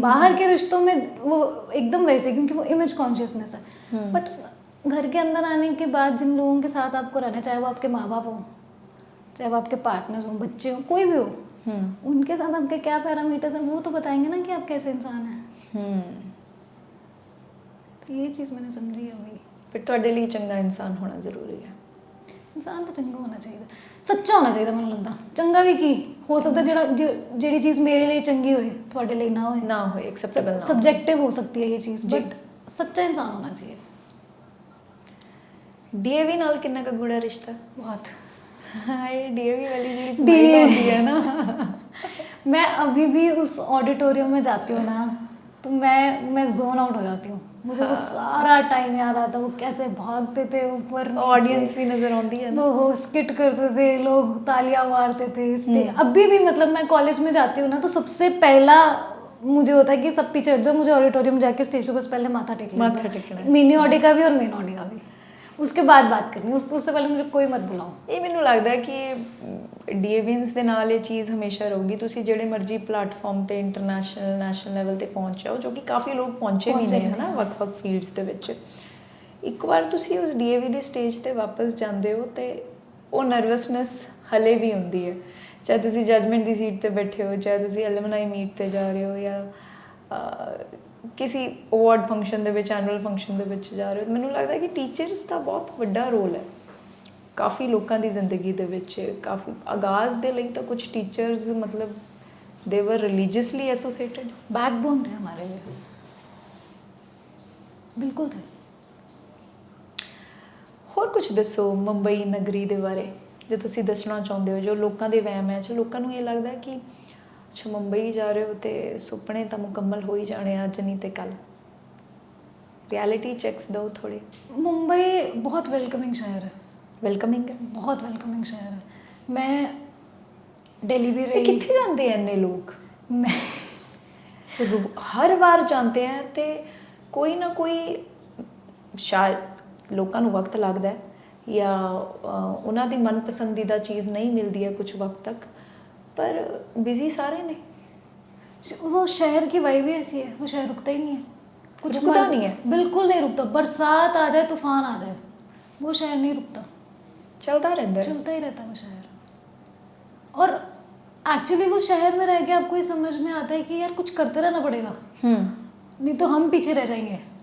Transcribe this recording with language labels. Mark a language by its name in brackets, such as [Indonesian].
[Hindi] बाहर के रिश्तों में वो एकदम वैसे, क्योंकि वो इमेज कॉन्शियसनेस है, बट घर के अंदर आने के बाद जिन लोगों के साथ आपको रहना, चाहे वो आपके माँ बाप हो, चाहे वो आपके पार्टनर हो, बच्चे हो, कोई भी हो, उनके साथ आपके क्या पैरामीटर्स हैं वो तो बताएंगे ना कि आप कैसे इंसान हैं। तो ये चीज़ मैंने समझी अभी। [Punjabi] फिर ਤੁਹਾਡੇ ਲਈ ਚੰਗਾ ਇਨਸਾਨ ਹੋਣਾ ਜ਼ਰੂਰੀ ਹੈ? ਇਨਸਾਨ ਤਾਂ ਚੰਗਾ ਹੋਣਾ ਚਾਹੀਦਾ, ਸੱਚਾ ਹੋਣਾ ਚਾਹੀਦਾ। ਮੈਨੂੰ ਲੱਗਦਾ ਚੰਗਾ ਵੀ ਕੀ ਹੋ ਸਕਦਾ, ਜਿਹੜੀ ਚੀਜ਼ ਮੇਰੇ ਲਈ ਚੰਗੀ ਹੋਏ ਤੁਹਾਡੇ ਲਈ ਨਾ ਹੋਏ, ਨਾ ਹੋਏ, ਐਕਸੈਪਟੇਬਲ ਨਾ [Hindi] सब्जेक्टिव हो सकती है ये चीज़, बट सच्चा इंसान होना चाहिए। [Punjabi] ਡੀਏਵੀ ਨਾਲ ਕਿੰਨਾ ਕੁ ਗੂੜਾ ਰਿਸ਼ਤਾ? [Hindi] बहुत। [Punjabi] ਹਾਂ, ਇਹ ਡੀਏਵੀ ਵਾਲੀ ਜਿਹੜੀ ਸਮੈਲ ਆਉਂਦੀ ਹੈ ਨਾ, [Hindi] मैं अभी भी उस ऑडिटोरियम में जाती हूँ ना, तो मैं जोन आउट हो जाती हूँ। मुझे वो सारा टाइम याद आता, वो कैसे भागते थे ऊपर ऑडियंस भी नजर आती है ना, वो स्किट करते थे, लोग तालियां मारते थे इस पे। अभी भी मतलब मैं कॉलेज में जाती हूँ ना, तो सबसे पहला मुझे होता है कि सब पीछे हट जाओ, मुझे ऑडिटोरियम जाके स्टेज पे बस पहले माथा टेकना है, मिनी ऑडी का भी और मेन ऑडी का भी, उसके बाद बात करनी, उससे पहले मुझे कोई मत बुलाओ। [Punjabi] ਇਹ ਮੈਨੂੰ ਲੱਗਦਾ ਕਿ ਡੀਏਵੀਐਨਸ ਦੇ ਨਾਲ ਇਹ ਚੀਜ਼ ਹਮੇਸ਼ਾ ਰਹੂਗੀ। ਤੁਸੀਂ ਜਿਹੜੇ ਮਰਜ਼ੀ ਪਲੇਟਫਾਰਮ ਤੇ ਇੰਟਰਨੈਸ਼ਨਲ ਨੈਸ਼ਨਲ ਲੈਵਲ ਤੇ ਪਹੁੰਚ ਜਾਓ, ਜੋ ਕਿ ਕਾਫੀ ਲੋਕ ਪਹੁੰਚੇ ਵੀ ਨੇ ਹਨਾ ਵੱਖ-ਵੱਖ ਫੀਲਡਸ ਦੇ ਵਿੱਚ, ਇੱਕ ਵਾਰ ਤੁਸੀਂ ਉਸ ਡੀਏਵੀ ਦੀ ਸਟੇਜ ਤੇ ਵਾਪਸ ਜਾਂਦੇ ਹੋ ਤੇ ਉਹ ਨਰਵਸਨੈਸ ਹਲੇ ਵੀ ਹੁੰਦੀ ਹੈ, ਚਾਹੇ ਤੁਸੀਂ ਜੱਜਮੈਂਟ ਦੀ ਸੀਟ ਤੇ ਬੈਠੇ ਹੋ, ਚਾਹੇ ਤੁਸੀਂ ਐਲੂਮਨਾਈ ਮੀਟ ਤੇ ਜਾ ਰਹੇ ਹੋ, ਜਾਂ ਕਿਸੇ ਅਵਾਰਡ ਫੰਕਸ਼ਨ ਦੇ ਵਿੱਚ, ਐਨੂਅਲ ਫੰਕਸ਼ਨ ਦੇ ਵਿੱਚ ਜਾ ਰਹੇ ਹੋ। ਮੈਨੂੰ ਲੱਗਦਾ ਕਿ ਟੀਚਰਸ ਦਾ ਬਹੁਤ ਵੱਡਾ ਰੋਲ ਹੈ ਕਾਫੀ ਲੋਕਾਂ ਦੀ ਜ਼ਿੰਦਗੀ ਦੇ ਵਿੱਚ। ਕਾਫੀ ਆਗਾਜ਼ ਦੇ ਲਈ ਤਾਂ ਕੁਝ ਟੀਚਰਸ ਮਤਲਬ ਦੇ ਵਰ ਰਿਲੀਜੀਅਸਲੀ ਐਸੋਸੀਏਟਡ, [Hindi] बैकबोन थे हमारे लिए, बिल्कुल थे। [Punjabi] ਹੋਰ ਕੁਝ ਦੱਸੋ ਮੁੰਬਈ ਨਗਰੀ ਦੇ ਬਾਰੇ ਜੇ ਤੁਸੀਂ ਦੱਸਣਾ ਚਾਹੁੰਦੇ ਹੋ, ਜੋ ਲੋਕਾਂ ਦੇ ਵਹਿਮ ਹੈ, ਜੋ ਲੋਕਾਂ ਨੂੰ ਇਹ ਲੱਗਦਾ ਕਿ ਅੱਛਾ ਮੁੰਬਈ ਜਾ ਰਹੇ ਹੋ ਤੇ ਸੁਪਨੇ ਤਾਂ ਮੁਕੰਮਲ ਹੋ ਹੀ ਜਾਣੇ ਅੱਜ ਨਹੀਂ ਤੇ ਕੱਲ। ਰਿਐਲਿਟੀ ਚੈੱਕਸ ਦਿਓ ਥੋੜੇ। [Hindi] मुंबई बहुत वेलकमिंग शहर है, [Punjabi] ਵੈਲਕਮਿੰਗ ਹੈ, [Hindi] बहुत वेलकमिंग शहर है। मैं दिल्ली भी [Punjabi] ਇਹ [Hindi] रही, [Punjabi] ਕਿੱਥੇ ਜਾਂਦੇ ਐ ਇੰਨੇ ਲੋਕ? [Hindi] मैं [Punjabi] ਹਰ ਵਾਰ ਜਾਂਦੇ ਆ ਤੇ ਕੋਈ ਨਾ ਕੋਈ, ਸ਼ਾਇਦ ਲੋਕਾਂ ਨੂੰ ਵਕਤ ਲੱਗਦਾ ਹੈ ਜਾਂ ਉਹਨਾਂ ਦੀ ਮਨਪਸੰਦੀਦਾ ਚੀਜ਼ ਨਹੀਂ ਮਿਲਦੀ ਹੈ ਕੁਝ ਵਕਤ ਤੱਕ, पर बिजी सारे ने। [Hindi] वो शहर की वाइब ही ऐसी है, वो शहर रुकता ही नहीं है, कुछ रुकता नहीं है, बिल्कुल नहीं रुकता। बरसात आ जाए, तूफान आ जाए, वो शहर नहीं रुकता, चलता रहता है, चलता ही रहता है वो शहर। और एक्चुअली वो शहर में रह के आपको ये समझ में आता है कि यार कुछ करते रहना पड़ेगा, नहीं तो हम पीछे रह जाएंगे।